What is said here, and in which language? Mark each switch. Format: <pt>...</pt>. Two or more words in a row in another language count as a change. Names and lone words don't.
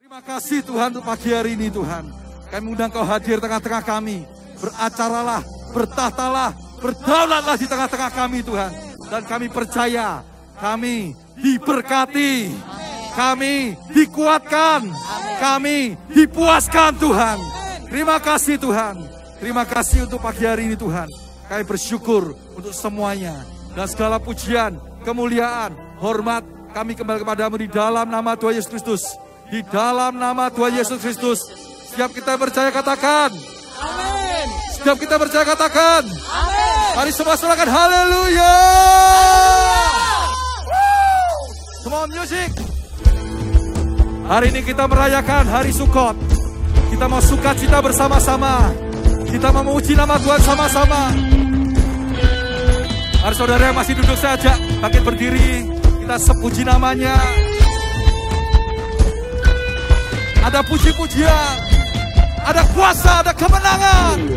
<id>kasih Tuhan untuk pagi hari ini Tuhan. Kami undang Kau hadir tengah-tengah kami. Beracaralah, bertahtalah, berdaulatlah di tengah-tengah kami Tuhan. Dan kami percaya, kami diberkati, kami dikuatkan, kami dipuaskan Tuhan. Terima kasih Tuhan. Terima kasih untuk pagi hari ini Tuhan. Kami bersyukur untuk semuanya. Dan segala pujian, kemuliaan, hormat, kami kembali kepadamu di dalam nama Tuhan Yesus Kristus. Di dalam nama Tuhan Yesus Kristus. Setiap kita percaya katakan. Amin. Setiap kita percaya katakan. Amin. Mari semua sorakan haleluya.</id> <en>Come on music.</en> <id>Hari ini kita merayakan hari Sukot. Kita mau sukacita bersama-sama. Kita mau memuji nama Tuhan sama-sama. Mari saudara yang masih duduk saja, bangkit berdiri. Kita sepuji namanya. Ada puji-pujian, ada kuasa, ada kemenangan.</id>